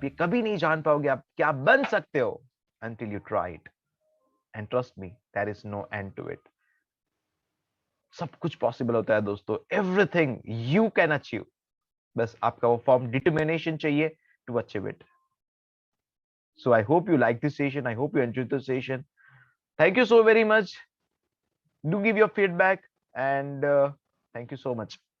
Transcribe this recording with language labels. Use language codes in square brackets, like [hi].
[hi] आप ये कभी नहीं जान पाओगे आप क्या बन सकते हो [en] until you try it. And trust me, there is no end to it. [hi] सब कुछ पॉसिबल होता है दोस्तों. [en] Everything you can achieve. [hi] बस आपका वो फॉर्म डिटर्मिनेशन चाहिए [en] to achieve it. So I hope you like this session. I hope you enjoyed the session. Thank you so very much. Do give your feedback and thank you so much.